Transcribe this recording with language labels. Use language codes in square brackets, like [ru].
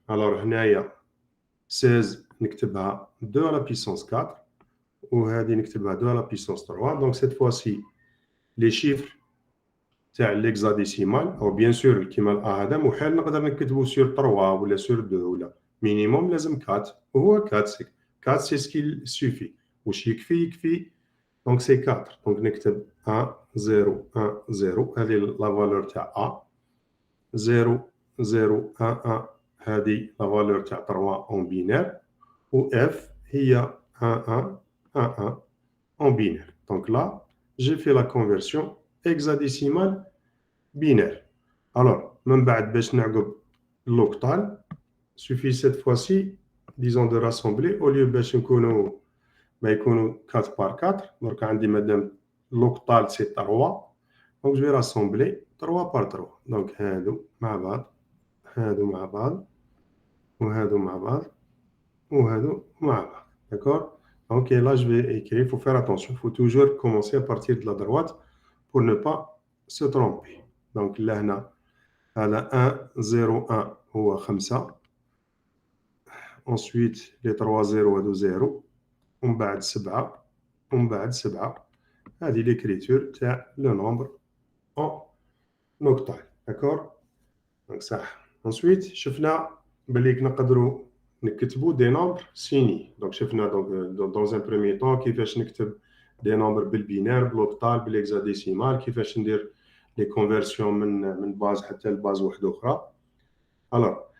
[fr] alors [ar] هنايا [fr] 16 نكتبها 2 à la puissance 4 [ar] وهذه نكتبها [fr] 2 à la puissance 3. donc cette fois-ci les chiffres [ar] تاع [fr] l'hexadécimal او bien sûr [ar] كيما الA هذا محال نقدر نكتبو [fr] sur 3 [ar] ولا [fr] sur 2 ولا minimum [ar] لازم [fr] 4 [ar] وهو [fr] 4 c'est ce qu'il suffit. [ar] واش يكفي [fr] donc c'est [ar] 4. donc نكتب 1 0 1 0 هذه [fr] la valeur [ar] تاع A. [fr] 0 0 1 1 [ar] هذه [fr] la valeur [ar] تاع [fr] 3 en binaire و F [ar] هي [fr] 1 1 1 1 en binaire. donc là j'ai fait la conversion hexadécimale binaire. alors [ar] من بعد باش نعقب [fr] l'octal suffit cette fois-ci disons de rassembler au lieu [ar] باش نكونوا ما يكونوا [fr] 4 par 4. donc [ar] عندي مادام [fr] l'octal c'est 3 donc je vais rassembler 3 par 3. [ar] donc هادو مع بعض هادو مع بعض وهادو مع بعض وهادو مع بعض. [fr] d'accord? donc là je vais écrire. il faut faire attention. il faut toujours commencer à partir de la droite pour ne pas se tromper. donc là [ar] هنا هذا 1 0 1 هو 5. [fr] ensuite les [ar] 3 0 هادو 0 ومن بعد 7 ومن بعد 7. هذه [fr] l'écriture [ar] تاع [fr] le nombre en octal. d'accord? donc [ar] صح. ensuite شفنا بلي نقدروا نكتبوا [fr] des nombres finis. [ar] donc شفنا [fr] donc dans un premier temps [ar] كيفاش نكتب [fr] des nombres [ar] بالبينير بالoctal بالhexadécimal كيفاش ندير [fr] les conversions [ar] من باز حتى لباز واحده اخرى. alors